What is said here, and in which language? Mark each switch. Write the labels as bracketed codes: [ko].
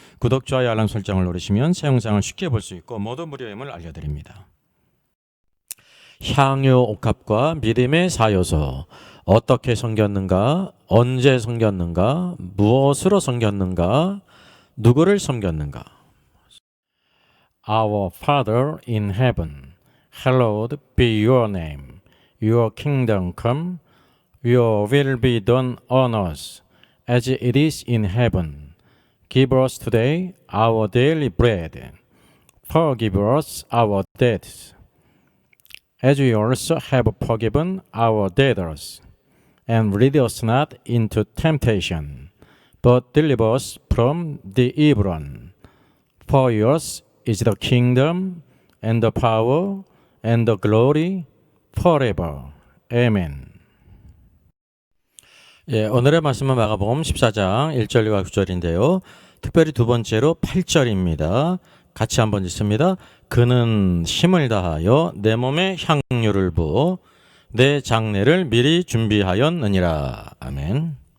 [ko] 구독, 좋아요, 알람 설정을 누르시면 새 영상을 쉽게 볼 수 있고 모두 무료임을 알려드립니다. 향유 옥합과 믿음의 사요소. 어떻게 섬겼는가, 언제 섬겼는가, 무엇으로 섬겼는가, 누구를 섬겼는가. [en] Our Father in heaven, hallowed be your name. Your kingdom come, your will be done on earth as it is in heaven. Give us today our daily bread. Forgive us our debts, as we also have forgiven our debtors. And lead us not into temptation, but deliver us from the evil one. For yours is the kingdom, and the power, and the glory, forever. Amen. [ko] 오늘의 말씀은 마가복음 14장 1절과 9절인데요. 특별히 두 번째로 8절입니다. 같이 한번 읽습니다. 그는 힘을 다하여 내 몸에 향유를 부어 내 장례를 미리 준비하였느니라. 아멘.